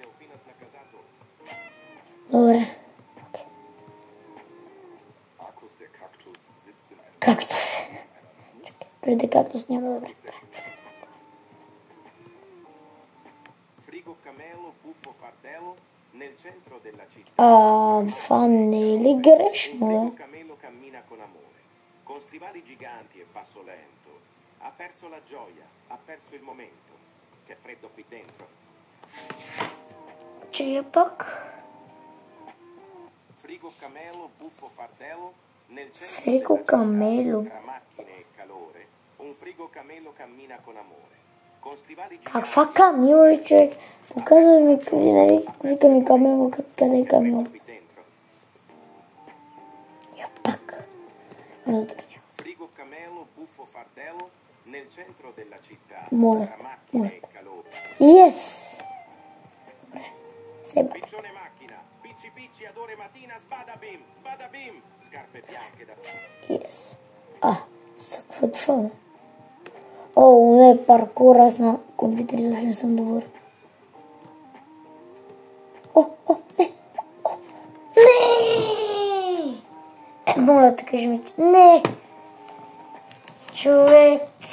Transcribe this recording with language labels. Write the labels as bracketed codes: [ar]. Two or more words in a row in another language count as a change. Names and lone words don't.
[bg] Добре. Кактус. Преди кактус няма добре. Това не е ли грешно? [it] Con stivali giganti e passo lento, ha perso la gioia, ha perso il momento. Che freddo qui dentro. [bg] Че пак? [it] Frigo camelo, buffo fardello, nel centro Frigo camelo. tra macchine e calore, un frigo camelo cammina con amore. Con stivali giganti. [bg] Каква камила е, човек? Показва ми, нали, вика ми камила, къде е камила? [it] Frigo camelo, buffo fardello, nel centro della città, tra macchine e calore. [bg] Yes! Добре. [it] Piccione macchina, picci picci ad ore mattina, sbada bim, scarpe bianche da... [en] Yes. [bg] Какво това? Не, паркур, аз на компютър изобщо не съм добър. Не! Не! Моля те, кажи ми, че не! Човек!